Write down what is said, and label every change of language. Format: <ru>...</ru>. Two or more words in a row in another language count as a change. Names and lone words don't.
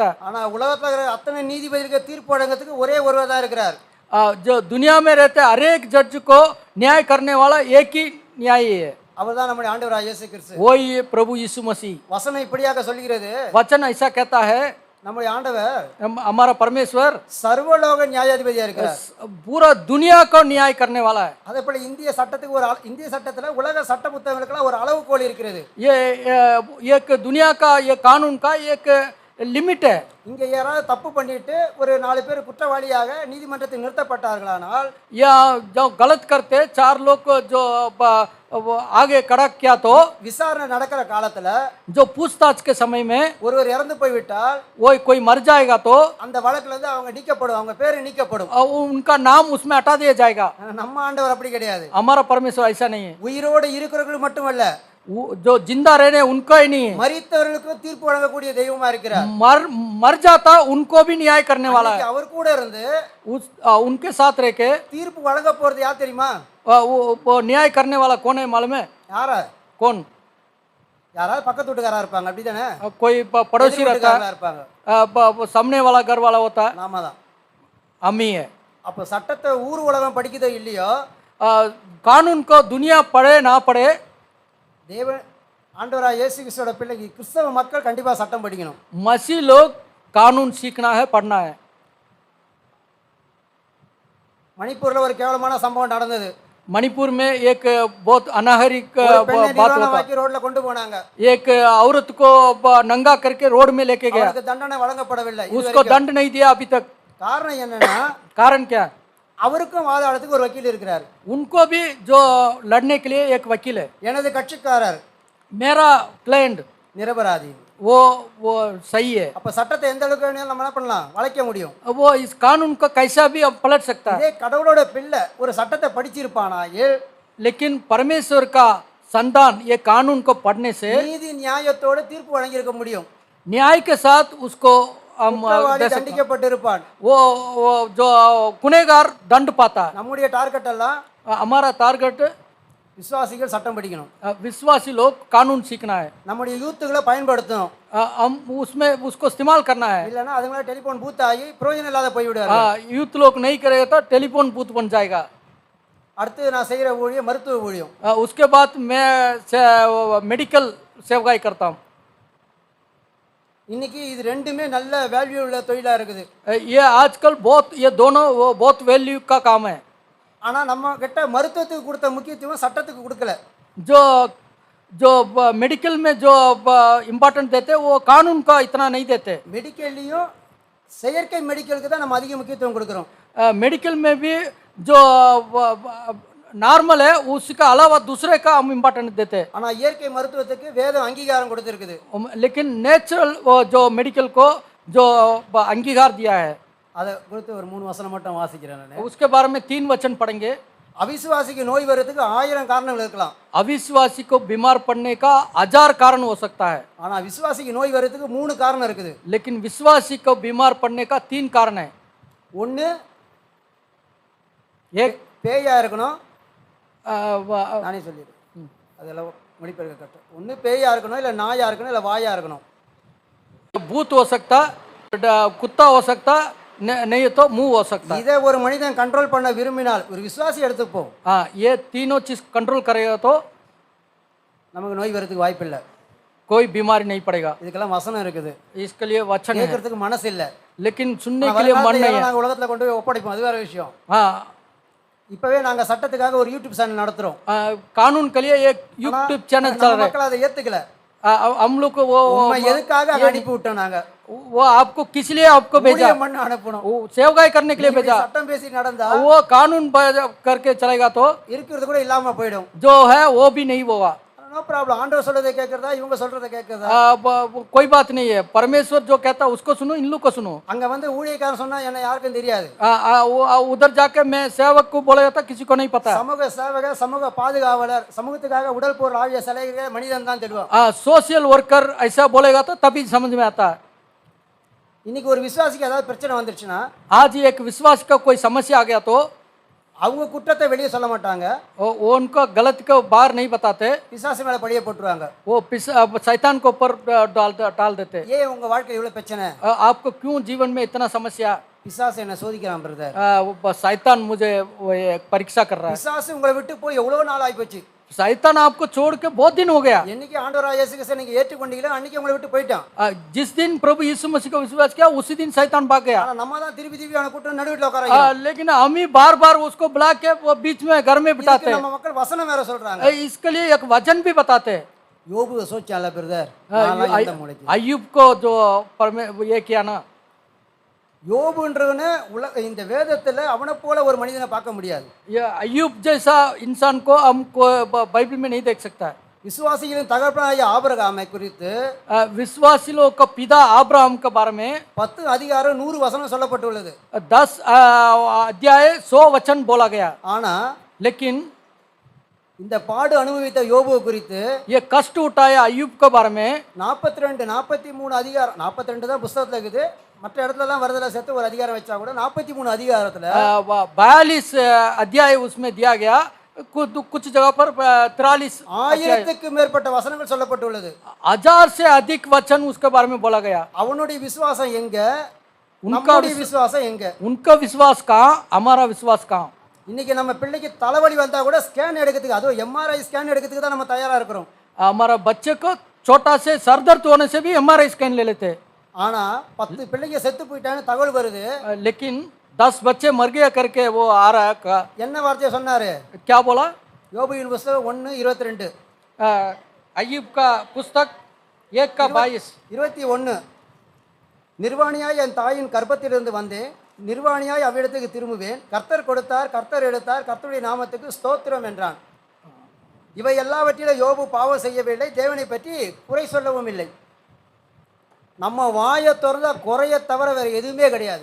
<ta>ஆனா உலகத்தில் இருக்கிற அத்தனை நீதிபதிகளுக்கு தீர்ப்பு வழங்கத்துக்கு ஒரே ஒருவர் தான் இருக்கிறார்.</ta> <hi>जो दुनिया में रहते हर एक जज को न्याय करने वाला एक ही न्यायी है।</hi> <ta>அவர் தான் நம்முடைய ஆண்டவராகிய இயேசு கிறிஸ்து.</ta> <hi>वही प्रभु यीशु मसीह।</hi> <ta>வசனம் இப்படியாக சொல்கிறது.</ta> <hi>वचन ऐसा कहता है</hi> <ta>நம்முடைய ஆண்டவர்</ta> <hi>हमारा परमेश्वर</hi> <ta>சர்வலோக நியாயாதிபதியா இருக்கிறார்.</ta> <hi>पूरा दुनिया को न्याय करने वाला है.</hi> <ta>அதே போல இந்திய சட்டத்துக்கு இந்திய சட்டத்துல உலக சட்ட புத்தகங்களுக்கெல்லாம் ஒரு அளவுகோல் இருக்கிறது.</ta> <hi>ये एक दुनिया का ये कानून का एक लिमिट है.</hi> <ta>இங்க யாராவது தப்பு பண்ணிட்டு ஒரு 4 பேர் குற்றவாளியாக நீதிமன்றத்தில் நிறுத்தப்பட்டார்களானால்</ta> <hi>या जो गलत करते 4 लोग को जो वो आगे खड़ा किया तो</hi> <ta>விசாரணை நடக்கிற காலத்துல</ta> <hi>जो पूछताछ के समय में</hi> <ta>ஒருவர் இறந்து போய்விட்டால்</ta> <hi>वो कोई मर जाएगा तो</hi> <ta>அந்த வழக்குல இருந்து அவங்க நீக்கப்படும், அவங்க பேரு நீக்கப்படும்.</ta> <hi>उनका नाम उसमें हटा दिया जाएगा.</hi> <ta>நம்ம ஆண்டவர் அப்படி கிடையாது.</ta> <hi>हमारा परमेश्वर ऐसा नहीं है.</hi> <ta>உயிரோடு இருக்கிறவர்கள் மட்டுமல்ல,</ta> <hi>जो जिंदा रहने उनको ही नहीं है.</hi> <ta>மரித்தவர்களுக்கும் தீர்ப்பு வழங்கக்கூடிய தெய்வமா இருக்கிறார்.</ta> <hi>मर जाता उनको भी न्याय करने वाला है.</hi> <ta>அவர் கூட இருந்து</ta> <hi>उनके साथ रह के</hi> <ta>தீர்ப்பு வழங்க போறது யார் தெரியுமா?</ta> <hi>वो न्याय करने वाला कौन है मालूम है?</hi> <ta>யாரா?</ta> <hi>कौन?</hi> <ta>யாராவது பக்கத்து வீட்டுக்காரா இருப்பாங்க, அப்படிதானே?</ta> <hi>कोई पड़ोसी रहता है,</hi> <ta>இருப்பாங்க.</ta> <hi>सामने वाला घर वाला होता है,</hi> <ta>நாம தான்.</ta> <hi>हम ही है.</hi> <ta>அப்ப சட்டத்தை ஊர் உலகம் படிக்குதோ இல்லையோ,</ta> <hi>कानून को दुनिया पढ़े ना पढ़े,</hi> <ta>தேவன் ஆண்டவராக இயேசு கிறிஸ்துவோட பிள்ளைக்கு கிறிஸ்தவ மக்கள் கண்டிப்பா சட்டம் படிக்கணும்.</ta> <hi>मसीह लोग कानून सीखना है, पढ़ना है.</hi> <ta>மணிப்பூர்ல ஒரு கேவலமான சம்பவம் நடந்தது.</ta> <hi>मणिपुर में एक बहुत अनाहरिक</hi> <ta>பெண்ணை</ta> <hi>बात होता.</hi> <ta>நிர்வாணமாக்கி ரோட்ல கொண்டு போனாங்க.</ta> <hi>एक औरत को नंगा करके रोड में लेके गया.</hi> <ta>அவருக்கு தண்டனை வழங்கப்படவில்லை.</ta> <hi>उसको दंड नहीं दिया अभी तक.</hi> <ta>காரணம் என்னன்னா,</ta> <hi>कारण क्या?</hi> <ta>அவருக்கும் வாதாடத்துக்கு ஒரு வக்கீல் இருக்கிறார்.</ta> <hi>उनको भी जो लड़ने के लिए एक वकील है.</hi> <ta>எனது கட்சிக்காரர்</ta> <hi>मेरा क्लाइंट</hi> <ta>நிரபராதி.</ta> <hi>वो सही है.</hi> <ta>அப்ப சட்டத்தை எந்த அளவுக்கு வேணாலும் நம்ம என்ன பண்ணலாம், வளைக்க முடியும்.</ta> <hi>वो इस कानून को कैसा भी अब पलट सकता है.</hi> <ta>இதே கடவுளோட பிள்ளை ஒரு சட்டத்தை படிச்சிருப்பானா,</ta> <hi>लेकिन परमेश्वर का संतान ये कानून को पढ़ने से</hi> <ta>நீதி நியாயத்தோட தீர்ப்பு வழங்கி இருக்க முடியும்.</ta> <hi>न्याय के साथ उसको हम</hi> <ta>குற்றவாளி</ta> <hi>दे सकते हैं.</hi> <ta>தண்டிக்கப்பட்டிருப்பான்.</ta> <hi>वो जो गुनहगार दंड पाता है.</hi> <ta>நம்முடைய டார்கெட் எல்லாம்</ta> <hi>हमारा टारगेट</hi> <ta>விசுவாசிகள் சட்டம் படிக்கணும்.</ta> <hi>विश्वासी लोग कानून सीखना है.</hi> <ta>நம்முடைய யூத்துகளை பயன்படுத்தணும்.</ta> <hi>हम उसमें उसको इस्तेमाल करना है.</hi> <ta>இல்லைன்னா அதுங்களா</ta> <en>telephone booth</en> <ta>ஆகி பிரயோஜனம் இல்லாத போய்விடுவாரு.</ta> <hi>यूथ लोग नहीं करेगा तो</hi> <en>telephone booth</en> <hi>बन जाएगा.</hi> <ta>அடுத்து நான் செய்கிற ஊழியம் மருத்துவ ஊழியம்.</ta> <hi>उसके बाद मैं मेडिकल सेवाएं करता हूँ.</hi> <ta>இன்னைக்கு இது ரெண்டுமே நல்ல வேல்யூ உள்ள தொழிலா இருக்குது.</ta> <hi>ये आजकल बहुत ये दोनों बहुत वैल्यू का काम है.</hi> <ta>ஆனா நம்ம கிட்ட மருத்துவத்துக்கு கொடுத்த முக்கியத்துவம் சட்டத்துக்கு கொடுக்கல.</ta> <hi>जो जो मेडिकल में जो इम्पोर्टेंट देते वो कानून का इतना नहीं देते.</hi> <ta>மெடிக்கல்லையும் செயற்கை மெடிக்கலுக்கு தான் நம்ம அதிக முக்கியத்துவம் கொடுக்குறோம்.</ta> <hi>मेडिकल में भी जो नॉर्मल है उसका अलावा दूसरे का हम इम्पोर्टेंट देते.</hi> <ta>ஆனா இயற்கை மருத்துவத்துக்கு வேதம் அங்கீகாரம் கொடுத்திருக்குது.</ta> <hi>लेकिन नेचुरल जो मेडिकल को जो अंगीकार दिया है,</hi> <ta>அதை குறித்து ஒரு 3 வசனம் மட்டும் வாசிக்கிறேன் நான்.</ta> <hi>उसके बारे में 3 वचन पढ़ेंगे.</hi> <ta>அவிசுவாசிக்கு நோய் வரதுக்கு 1000 காரணங்கள் இருக்கலாம்.</ta> <hi>अविश्वासी को बीमार पड़ने का 1000 कारण हो सकता है.</hi> <ta>ஆனா விசுவாசிக்கு நோய் வரதுக்கு 3 காரணம் இருக்குது.</ta> <hi>लेकिन विश्वासी को बीमार पड़ने का 3 कारण है.</hi> <ta>ஒன்று</ta> <hi>एक</hi> <ta>பேயா இருக்கணும். நானே சொல்லிடுறேன், அதெல்லாம் மொழிபெயர்க்க கட்ட. ஒன்று பேயா இருக்கணும், இல்லை நாயா இருக்கணும், இல்லை வாயா இருக்கணும்.</ta> <hi>भूत हो सकता, कुत्ता हो सकता, नहीं तो मुंह हो सकता.</hi> <ta>இதை ஒரு மனிதன் கண்ட்ரோல் பண்ண விரும்பினால் ஒரு விசுவாசி எடுத்துப்போம்.</ta> <hi>हाँ, ये तीनों चीज कंट्रोल करेगा तो</hi> <ta>நமக்கு நோய் வரதுக்கு வாய்ப்பு இல்லை.</ta> <hi>कोई बीमारी नहीं पड़ेगा.</hi> <ta>இதுக்கெல்லாம் வசனம் இருக்குது.</ta> <hi>इसके लिए वचन है,</hi> <ta>கேட்கறதுக்கு மனசு இல்லை.</ta> <hi>लेकिन सुनने के लिए मन नहीं है.</hi> <ta>நாங்கள் உலகத்தில் கொண்டு போய் ஒப்படைப்போம், அது வேற விஷயம்.</ta> <hi>हाँ,</hi> <ta>இப்பவே நாங்க சட்டத்துக்காக ஒரு யூடியூப் சேனல் நடத்துறோம்.</ta> <hi>कानून के लिए एक यूट्यूब चैनल चल रहा है.</hi> <ta>மக்கள் அதை ஏத்துக்கல.</ta> <hi>हम लोग को वो</hi> <ta>எதுக்காக அனுப்பி விட்டோம் நாங்க?</ta> <hi>वो आपको किस लिए आपको भेजा?</hi> <ta>மண்ணு அனுப்பணும்.</ta> <hi>वो सेवगाई करने के लिए भेजा.</hi> <ta>சட்டம் பேசி நடந்தா</ta> <hi>वो कानून करके चलेगा तो</hi> <ta>இருக்கிறது கூட இல்லாம போயிடும்.</ta> <hi>जो है वो भी नहीं होगा.</hi> <en>no problem.</en> <ta>ஆண்டவர் சொல்றதை கேட்கறதா, இவங்க சொல்றதை கேட்கறதா,</ta> <hi>कोई बात नहीं है. परमेश्वर जो कहता है उसको सुनो, इन लोग को सुनो.</hi> <ta>அங்க வந்து ஊழியக்காரன் சொன்னா என்ன யாருக்கும் தெரியாது.</ta> <hi>उधर जाके मैं सेवक को बोलेगा तो किसी को नहीं पता.</hi> <ta>சமூக சேவகர், சமூக பாதுகாவலர், சமூகத்துக்காக உடல் பொருள் ஆகிய சிலைகிற மனிதன் தான் தெரியும்.</ta> <en>social worker</en> <hi>ऐसा बोलेगा तो तभी समझ में आता है.</hi> <ta>இன்னைக்கு ஒரு விசுவாசிக்கு ஏதாவது பிரச்சனை வந்துருச்சுன்னா,</ta> <hi>आज एक विश्वास का कोई समस्या आ गया तो</hi> <ta>அவங்க குற்றத்தை வெளியே சொல்ல மாட்டாங்க.</ta> <hi>वो उनको गलत को बाहर नहीं बताते.</hi> <ta>பிசாசு மேல பழிய போட்டுருவாங்க.</ta> <hi>वो शैतान को ऊपर डाल देते.</hi> <ta>ஏன் உங்க வாழ்க்கையில் இவ்வளவு பிரச்சனை?</ta> <hi>आपको क्यों जीवन में इतना समस्या?</hi> <ta>பிசாசு என்ன சோதிக்கிறான் பிரதர்.</ta> <hi>शैतान मुझे परीक्षा कर रहा है.</hi> <ta>பிசாசு உங்களை விட்டு போய் எவ்வளவு நாள் ஆகி போச்சு.</ta> <hi>शैतान आपको छोड़ के बहुत दिन हो गया।</hi> <ta>என்னைக்கு ஆண்டவராக இயேசு கிறிஸ்துவை நீங்க ஏற்றுக்கொண்டீங்களோ அன்னைக்கு உங்களை விட்டு போயிட்டான்.</ta> <hi>जिस दिन प्रभु यीशु मसीह का विश्वास किया उसी दिन शैतान भाग गया।</hi> <ta>ஆனா நம்ம தான் திருப்பி திருப்பி அவனை கூட்டம் நடுவில் உட்கார வைக்கிறோம்.</ta> <hi>लेकिन हम ही बार बार उसको बुला के वो बीच में घर में बिठाते</hi> <ta>இதுக்கு</ta> <hi>हैं।</hi> <ta>நம்ம மக்கள் வசனம் வேற சொல்றாங்க.</ta> <hi>इसके लिए एक वचन भी बताते हैं।</hi> <ta>யோபு சோச்சால பிரதர் நான்லாம் எந்த மூளைக்கு.</ta> <hi>अय्यूब को जो ये किया ना,</hi> <ta>யோபுன்றவனே இந்த வேதத்துல அவனை போல ஒரு மனிதனை பார்க்க முடியாது.</ta> <hi>ये अय्यूब जैसा इंसान को हमको बाइबल में नहीं देख सकता है।</hi> <ta>விசுவாசிகளின் தகப்பனாகிய ஆபிரகாமை குறித்து</ta> <hi>विश्वासियों का पिता अब्राहम के बारे में</hi> <ta>10 அதிகாரம் 100 வசனம் சொல்லப்பட்டுள்ளது.</ta> <hi>10 अध्याय 100 वचन बोला गया।</hi> <ta>ஆனா</ta> <hi>लेकिन</hi> <ta>இந்த பாடு அனுபவித்த யோபு குறித்து</ta> <hi>ये कष्ट उठाया अय्यूब के बारे में</hi> <ta>42 43 அதிகாரம் 42 தான் புத்தகத்துல இருக்குது. மற்ற இடத்துலலாம் வருதல சேர்த்து ஒரு அதிகாரம் வச்சா கூட 43 அதிகாரத்துல</ta> <hi>42 अध्याय उसमें दिया गया। कुछ जगह पर 43</hi> <ta>1000க்கு மேற்பட்ட வசனங்கள் சொல்லப்பட்டுள்ளது.</ta> <hi>1000 से अधिक वचन उसके बारे में बोला गया।</hi> <ta>அவனுடைய விசுவாசம் எங்க, நம்முடைய விசுவாசம் எங்க?</ta> <hi>उनका विश्वास कहाँ, हमारा विश्वास कहाँ?</hi> <ta>இன்னைக்கு நம்ம பிள்ளைக்கு தலைவலி வந்தா கூட ஸ்கேன் எடுக்கிறதுக்கு, அதுவும்</ta> <en>MRI scan</en> <ta>எடுக்கிறதுக்கு தான் நம்ம தயாரா இருக்கிறோம்.</ta> <hi>हमारा बच्चे को छोटा से सर दर्द होने से भी</hi> <en>MRI scan</en> <hi>ले लेते।</hi> <ta>ஆனா 10 பிள்ளைங்க செத்து போயிட்டான்னு தகவல் வருது.</ta> <hi>लेकिन 10 बच्चे मर गया करके वो आ रहा है।</hi> <ta>என்ன வார்த்தையை சொன்னாரு?</ta> <hi>क्या बोला?</hi> <ta>யோபுவின் புத்தகம் 1:22</ta> <hi>अय्यूब का पुस्तक 1:22</hi> <ta>நிர்வாணியாய் என் தாயின் கர்ப்பத்திலிருந்து வந்தேன், நிர்வாணியாய் அவ்விடத்துக்கு திரும்புவேன். கர்த்தர் கொடுத்தார், கர்த்தர் எடுத்தார், கர்த்தருடைய நாமத்துக்கு ஸ்தோத்திரம் என்றான். இவை எல்லாவற்றிலும் யோபு பாவம் செய்யவில்லை, தேவனை பற்றி குறை சொல்லவும் இல்லை. நம்ம வாயை திறந்தா குறைய தவிர வேற எதுவுமே கிடையாது.</ta>